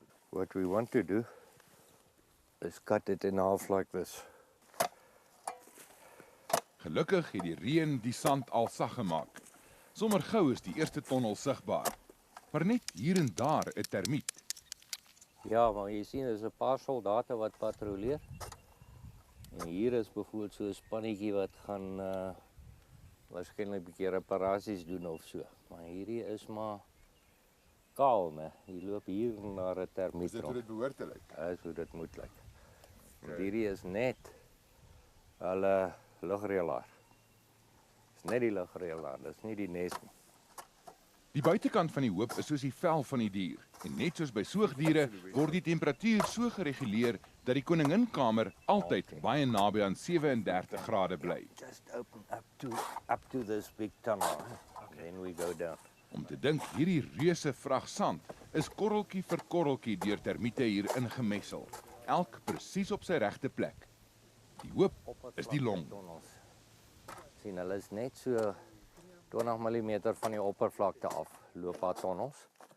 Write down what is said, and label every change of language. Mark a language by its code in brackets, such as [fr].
[en] What we want to do is cut it in half like this. [af] Gelukkig het die reën die sand al sag gemaak. Sommer gou is die eerste tonnel sigbaar. Maar net hier en daar 'n termiet. Ja, maar jy sien, is 'n paar soldate wat patrolleer. En hier is byvoorbeeld so 'n spannetjie wat gaan waarskynlik 'n bietjie reparasies doen of so. Maar hierdie is maar kaal, né? Jy loop hier na 'n termiet rond. dit behoort te lyk? Dis hoe dit moet lyk. Want hierdie is net hulle lugreëlaar. Dis net die lugreëlaar, dis nie die nes nie. Die buitekant van die hoop is soos die vel van die dier. En net soos by soogdiere word die temperatuur so gereguleer dat die koninginkamer altyd baie naby aan 37 grade bly. [en] Just open up to this big tunnel. Then we go down. [af] Om te dink hierdie reuse vrag sand is korreltjie vir korreltjie deur termiete hier ingemessel, elk presies op sy regte plek. Die hoop is die long. Sien, hulle is net so 20 mm van die oppervlakte af loop haar tonnels.